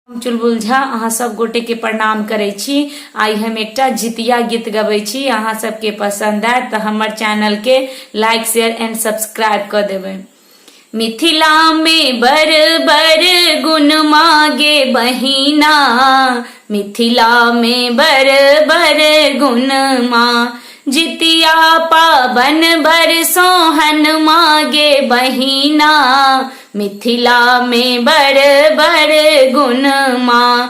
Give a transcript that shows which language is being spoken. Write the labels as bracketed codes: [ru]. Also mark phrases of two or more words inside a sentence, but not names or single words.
[mai] चुलबुल झा अहाँ सब गोटे के प्रणाम करे छी। आई हम एकटा जितिया गीत गबै छी। अहाँ सबके पसंद आए तो हमर चैनल के [en] like share and subscribe [mai] कर देबै। मिथिला में बर बर गुण मागे बहिना, मिथिला में बर बर गुण माँ। जितिया पावन बर सोहन मागे बहिना, मिथिला में बर बर गुण माँ।